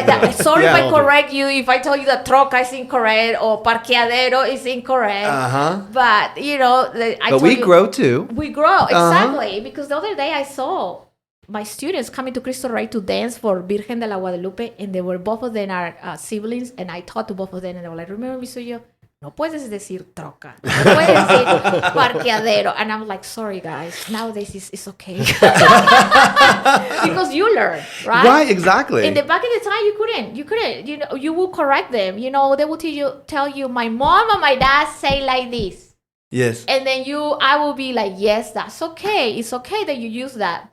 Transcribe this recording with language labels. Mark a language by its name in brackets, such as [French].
[English] Sorry if I correct you, if I tell you that troca is incorrect or parqueadero is incorrect. But But we grow too. We grow exactly because the other day I saw my students coming to Cristo Rey to dance for Virgen de la Guadalupe, and they were both of them are siblings, and I taught to both of them, and they were like, "Remember, Miss Suyo? [Spanish] No puedes decir troca. No puedes decir parqueadero." [English] And I'm like, sorry, guys. Nowadays, it's okay. Because you learn, right? Right, exactly. In the back of the time, you couldn't. You will correct them. They will tell you, my mom and my dad say like this. Yes. And then I will be like, yes, that's okay. It's okay that you use that.